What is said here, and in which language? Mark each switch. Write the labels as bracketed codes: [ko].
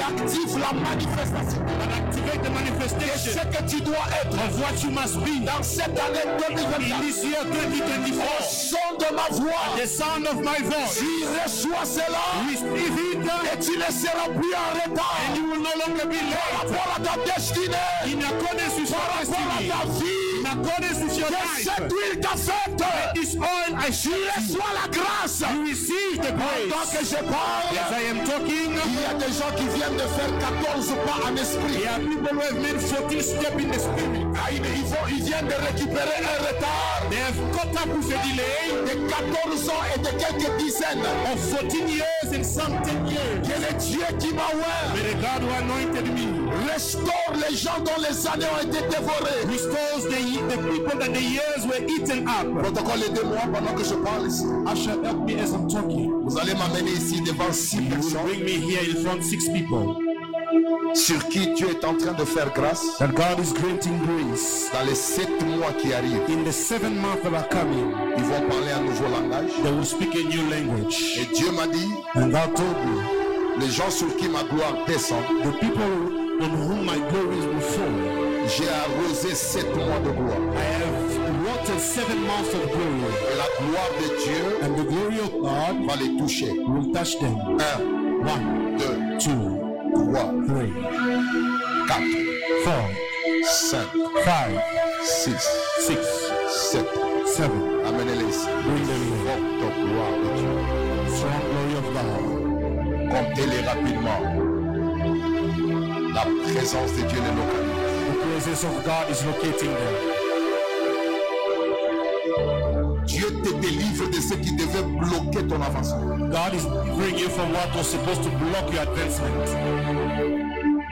[fr] active la manifestation [en] and activate the [fr] de manifestation ce que tu dois être [en] of what you must be [fr] dans cette année [en] in 2024. this year [fr] Au 2024. son de ma voix, [en] The sound of my voice, [fr] tu reçois cela [en] receive it, [fr] et tu ne seras plus en retard [en] and you will no longer be [fr] par [en] late. [fr] rapport à ta destinée, [en] In accordance with your [fr] par rapport à [en] destiny, [fr] ta vie. [en] in accordance with your [fr] Que [en] life, [fr] cette huile t'affecte. [en] this oil I [fr] Tu [en] show you, [fr] reçois la grâce. [en] you receive the [fr] Pendant [en] grace. [fr] que je parle, [en] As I am talking, [fr] il y a des gens qui viennent de faire 14 pas en esprit. [en] there are people who have made 14 steps in the spirit. [fr] Ah, ils viennent de récupérer un retard [en] They have caught up with a delay [fr] de 14 ans et de quelques dizaines. [en] of 14 years and some 10 years. [fr] Que le Dieu qui m'a oint [en] May the God who anointed me [fr] restaure les gens dont les années ont été dévorées. [en] restores the people that the years were eaten up. [fr] Protocole, aidez-moi pendant que je parle ici. [en] Usher, help me as I'm talking. [fr] Vous allez m'amener ici devant 6 [en] You will [fr] personnes [en] bring me here in front of 6 people [fr] sur qui Dieu est en train de faire grâce [en] that God is granting grace. [fr] dans les 7 mois qui arrivent. [en] In the 7 months that are coming, [fr] Ils vont parler un nouveau langage. [en] they will speak a new language. [fr] Et Dieu m'a dit, [en] And God told me, [fr] les gens sur qui ma gloire descend, [en] the people on whom my glories will fall, [fr] j'ai arrosé 7 mois de gloire. [en] I have watered 7 months of glory. [fr] Et la gloire de Dieu [en] And the glory of God [fr] va les toucher. [en] will touch them. [fr] 1, [en] 1, [fr] 2, [en] 2, [fr] 3, [en] 3, [fr] 4, [en] 4, [fr] 5, [en] 5, [fr] 6, [en] 6, [fr] 7. [en] 7. [fr] Amenez-les ici. [en] Bring them here. [fr] Forte gloire de Dieu. [en] Strong glory of God. [fr] Comptez-les rapidement. La présence de Dieu les localise. [en] The presence of God is locating them. [fr] Dieu te délivre de ce qui devait bloquer ton avancement. [en] God is delivering you from what was supposed to block your advancement.